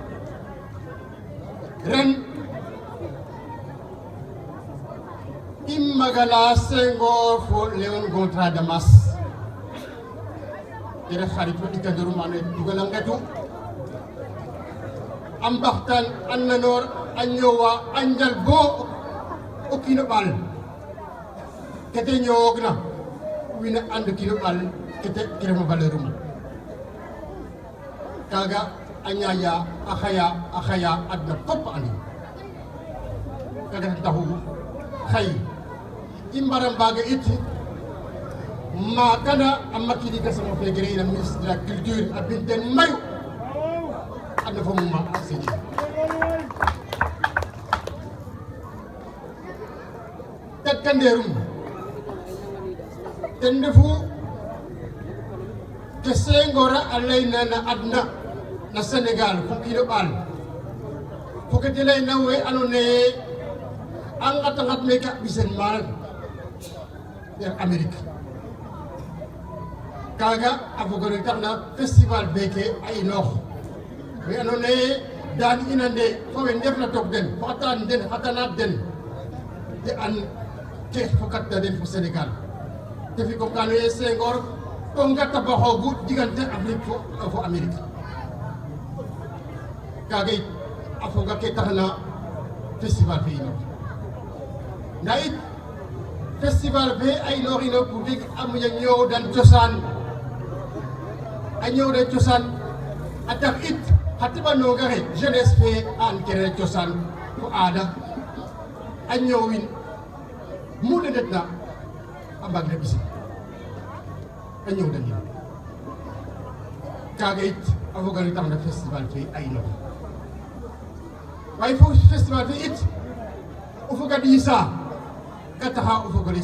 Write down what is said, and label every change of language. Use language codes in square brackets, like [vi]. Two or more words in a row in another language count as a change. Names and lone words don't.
[srr] ren i magala Senghor fo Léon Gontran Damas i ref xarit fo ɗikandorum ando naye dugal a ngetu a mbaxtaan a nanoor a ñoowa a njal bo o kiino ɓaal kete ñowoogna wiin we and kiino ɓaal kete refna valeur um kaaga a ñaaƴa a xaya adna fop a andin kaaga ten taxu xay i mbara mbaaga it maakana a Macky Gassama fe gere'ina [fr] ministre de la culture [srr] a bin ten mayu adna fo muma seƴi tatkandeerum ten refu ke Senghor a layna na adna na Sénégal fo kiino ɓaal fo ke te layna we andoona yee a ngat meke a ɓisen maana der Amérique kaaga a foga no taxna festival beke a inoox we andoona yee daan ina nde fo we ndefna toog den fo xa tanaat den te an ke fokatna den fo Sénégal te fi comme ka andoona yee Senghor o nga tabaxoogu digante Afrique fo Amérique kaaga it a foga ke taxna festival fe inoox ndaa it festival fe a inooxino pour dig a moƴa ñoowdan cosaan a ñoowdan cosaan a tax it xa teɓanong axe jeunesse fe a an kene cosaan fo aada a ñoowin mu de ndetna a mbaag na ɓisin a ñoowdanin kaaga it a foga no tax na festival fe a inoox waaye fo festival fe it o foga ɗiisa ka taxa o fogole